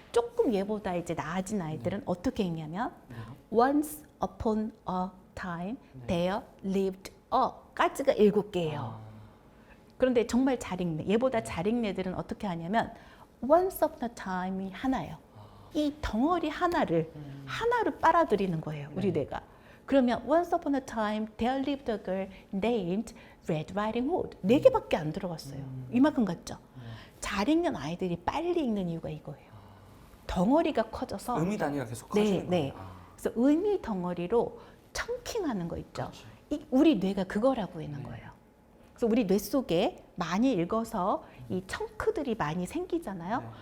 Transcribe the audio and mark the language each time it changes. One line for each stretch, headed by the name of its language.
Korean: 조금 얘보다 이제 나아진 아이들은 어떻게 읽냐면
English: Once upon a time there lived
Korean: 까지가 7개예요. 그런데 정말 잘 읽네. 얘보다 잘 읽는 애들은 어떻게 하냐면
English: once upon a time
Korean: 이 하나예요. 이 덩어리 하나를 빨아들이는 거예요. 우리 뇌가. 그러면
English: once upon a time there lived a girl named Red Riding Hood.
Korean: 4개밖에 안 들어갔어요. 이만큼 같죠? 잘 읽는 아이들이 빨리 읽는 이유가 이거예요. 덩어리가 커져서 의미 단위가 계속 커지는 거예요. 그래서 의미 덩어리로 청킹하는 거 있죠. 그렇죠. 우리 뇌가 그거라고 있는 거예요. 그래서 우리 뇌 속에 많이 읽어서 이 청크들이 많이 생기잖아요.